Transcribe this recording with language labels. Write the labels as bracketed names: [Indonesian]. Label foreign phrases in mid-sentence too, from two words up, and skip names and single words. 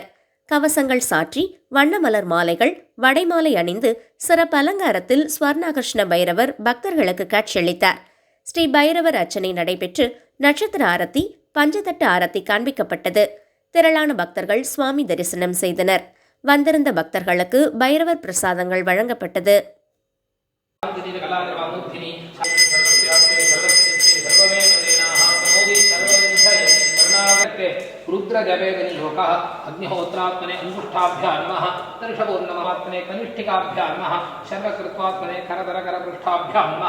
[Tamil] கவசங்கள் சாற்றி வண்ணமலர் மாலைகள், வடைமாலை அணிந்து சிறப்பு அலங்காரத்தில் ஸ்வர்ணாகர்ஷ்ண பைரவர் பக்தர்களுக்கு காட்சியளித்தார். ஸ்ரீ பைரவர் அர்ச்சனை நடைபெற்று நட்சத்திர ஆரத்தி, பஞ்சதட்டு ஆரத்தி காண்பிக்கப்பட்டது. திரளான பக்தர்கள் சுவாமி தரிசனம் செய்தனர். வந்திருந்த பக்தர்களுக்கு பைரவர் பிரசாதங்கள் வழங்கப்பட்டது. [Sanskrit] रुद्रजवेदनी लोकः अग्निहोत्रात्मने अंगुष्ठाभ्यां नमः दर्शपूर्णमहात्मने कनिष्ठिकाभ्यां नमः शर्वकृत्वात्मने करदरकरपृष्ठाभ्यां नमः